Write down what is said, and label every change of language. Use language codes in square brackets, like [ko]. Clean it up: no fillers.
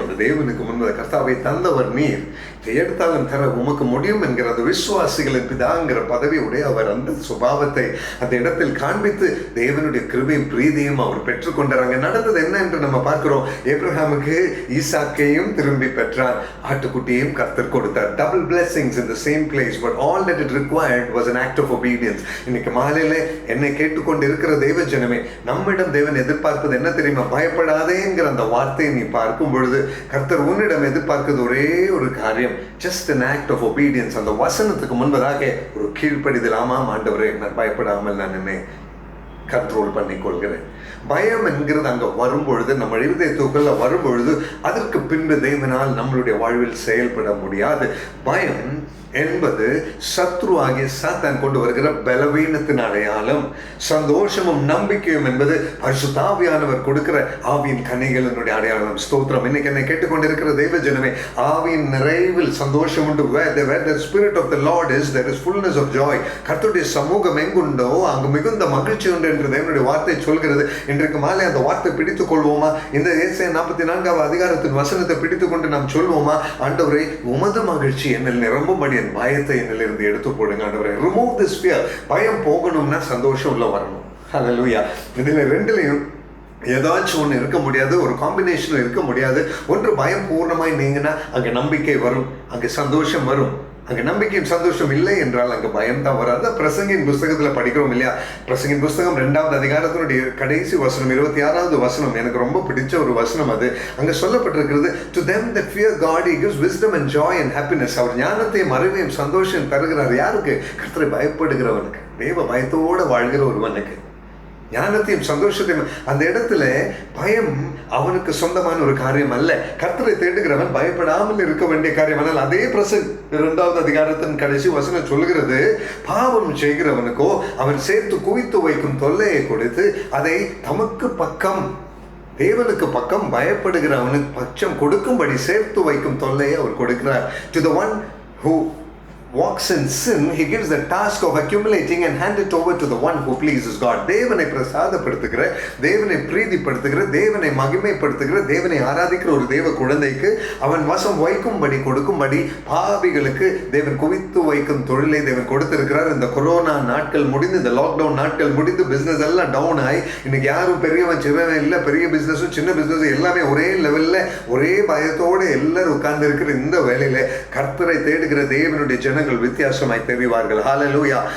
[ta] அந்த தேவனுக்கு முன்பு கர்த்தாவை தந்தவர் நீர், எடுத்தாலும் தர உமக்கு முடியும் என்கிற அந்த விசுவாசிகளின் பிதாங்கிற பதவி உடைய அவர் அந்த சுபாவத்தை அந்த இடத்தில் காண்பித்து தேவனுடைய கிருபையும் பிரீதியும் அவர் பெற்றுக்கொண்டார். அங்கே நடந்தது என்ன என்று நம்ம பார்க்கிறோம். ஆபிரகாமுக்கு ஈசாக்கையும் திரும்பி பெற்றார், ஆட்டுக்குட்டியையும் கர்த்தர் கொடுத்தார். Double blessings [en] in the same place, but all that it required was an act of obedience. [ta] இன்னைக்கு மாலையில என்னை கேட்டுக்கொண்டு இருக்கிற தேவ ஜனமே, நம்மிடம் தேவன் எதிர்பார்ப்பது என்ன தெரியுமா? பயப்படாதேங்கிற அந்த வார்த்தையை நீ பார்க்கும் பொழுது கர்த்தர் உன்னிடம் எதிர்பார்க்கிறது ஒரே ஒரு காரியம், [en] just an act of obedience. [ta] அந்த வசனத்துக்கு முன்பதாக ஒரு கீழ்ப்படிதல். ஆமாம் ஆண்டவரே, நான் பயப்படாமல் நான் என்னை கண்ட்ரோல் பண்ணி கொள்கிறேன். பயம் என்கிறது அங்கே வரும்பொழுது, நம்ம இருதயத்துக்குள்ள வரும்பொழுது அதற்கு பின்பு தேவனால் நம்மளுடைய வாழ்வில் செயல்பட முடியாது. பயம் என்பது சத்ரு ஆகிய சாத்தான் கொண்டு வருகிற பலவீனத்தின் அடையாளம். சந்தோஷமும் நம்பிக்கையும் என்பது பரிசுத்த ஆவியானவர் கொடுக்கிற ஆவியின் கனிகளினுடைய அடையாளம். ஸ்தோத்திரம். இன்னைக்கு என்னை கேட்டுக்கொண்டிருக்கிற தெய்வ ஜனமே, ஆவியின் நிறைவில் சந்தோஷம் உண்டு. [en] where the spirit of the Lord is, there is fullness of joy. [ta] கர்த்தருடைய சமூகம் எங்குண்டோ அங்கு மிகுந்த மகிழ்ச்சி உண்டு என்று தேவனுடைய வார்த்தை சொல்கிறது. இன்றைக்கு மாலை அந்த வார்த்தை பிடித்துக் கொள்வோமா? இந்த ஏசாயா 44வது அதிகாரத்தின் வசனத்தை பிடித்துக் கொண்டு நாம் சொல்வோமா? ஆண்டவரே, உமது மகிழ்ச்சி என்னில் நிரம்பும்படி என் பயத்தை என்னிலிருந்து எடுத்து போடுங்க ஆண்டவரே. [en] Remove this fear. [ta] பயம் போகணும்னா சந்தோஷம் உள்ள வரணும். ஹல்லேலூயா. இதுல ரெண்டுலையும் ஏதாச்சும் ஒன்று இருக்க முடியாது, ஒரு காம்பினேஷன் இருக்க முடியாது. ஒன்று பயம் பூர்ணமாய் நீங்கினா அங்கே நம்பிக்கை வரும், அங்கே சந்தோஷம் வரும். அங்கே நம்பிக்கையும் சந்தோஷம் இல்லை என்றால் அங்கே பயம் தான் வராது. பிரசங்கின் புஸ்தகத்தில் படிக்கிறோம் இல்லையா? பிரசங்கின் புஸ்தகம் 2வது அதிகாரத்தினுடைய கடைசி வசனம் 26வது வசனம் எனக்கு ரொம்ப பிடிச்ச ஒரு வசனம். அது அங்கே சொல்லப்பட்டிருக்கிறது, [en] to them that fear God he gives wisdom and joy and happiness. [ta] அவர் ஞானத்தையும் அறிவையும் சந்தோஷம் தருகிறார். யாருக்கு? கர்த்தரை பயப்படுகிறவனுக்கு, தேவ பயத்தோடு வாழ்கிற ஒருவனுக்கு ஞானத்தையும் சந்தோஷத்தையும். அந்த இடத்துல பயம் அவனுக்கு சொந்தமான ஒரு காரியம் அல்ல. கர்த்தரை தேடுகிறவன் பயப்படாமல் இருக்க வேண்டிய காரியம். ஆனால் அதே பிரசங்க 2வது அதிகாரத்தின் கடைசி வசனம் சொல்கிறது, பாவம் செய்கிறவனுக்கோ அவன் சேர்த்து குவித்து வைக்கும் தொல்லையை கொடுத்து அதை தமக்கு பக்கம், தேவனுக்கு பக்கம் பயப்படுகிறவனுக்கு பட்சம் கொடுக்கும்படி சேர்த்து வைக்கும் தொல்லையை அவர் கொடுக்கிறார். [en] To the one who walks in sin, he gives the task of accumulating and hand it over to the one who pleases God. [ta] தேவனை பிரசாதப்படுத்துகிற, தேவனை பிரீதிப்படுத்துகிற, தேவனை மகிமைப்படுத்துகிற, தேவனை ஆராதிக்கிற ஒரு தேவ குழந்தைக்கு அவன் வசம் வைக்கும்படி கொடுக்கும்படி பாவிகளுக்கு தேவன் குவித்து வைக்கும் தொழிலை தேவன் கொடுத்திருக்கிறார். இந்த கொரோனா நாட்கள் முடிந்து, இந்த லாக்டவுன் நாட்கள் முடிந்து, பிசினஸ் எல்லாம் டவுன் ஆகி இன்னைக்கு யாரும் பெரியவன் சிவன் இல்லை, பெரிய பிசினஸும் சின்ன பிசினஸும் எல்லாமே ஒரே லெவல்ல ஒரே பயத்தோடு எல்லாரும் உட்கார்ந்து இருக்கிற இந்த வேளையில கர்த்தரை தேடுகிற தேவனுடைய ஜனங்கள் வித்தியாசமாய் தெரிவார்கள். ஹல்லேலூயா.